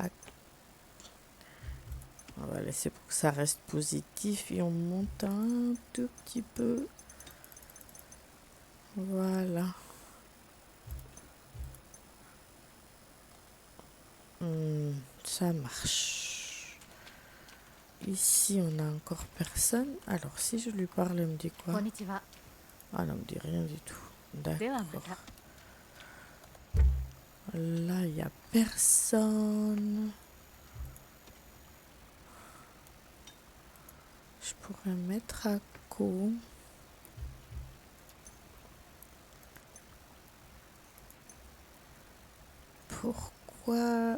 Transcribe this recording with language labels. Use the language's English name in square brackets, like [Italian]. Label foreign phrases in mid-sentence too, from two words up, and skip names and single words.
[French] On va laisser pour que ça reste positif et on monte un tout petit peu. Voilà. Ça marche. Ici, on n'a encore personne. Alors, si je lui parle, elle me dit quoi? [Japanese] こんにちは。 [French] Ah, elle me dit rien du tout. [Japanese] ではま [French] D'accord. [Japanese] た。 [French] Là, il n'y a personne. Je pourrais mettre à co. Pourquoi?